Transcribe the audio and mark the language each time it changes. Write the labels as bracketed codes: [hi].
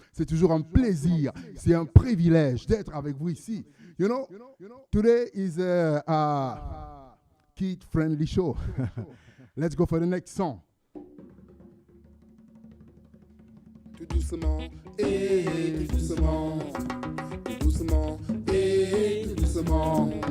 [fr] C'est toujours un plaisir, c'est un privilège d'être avec vous ici. [en] Today is a kid-friendly show. Let's go for the next song. [fr] Tout doucement, et tout doucement, tout doucement, et tout doucement.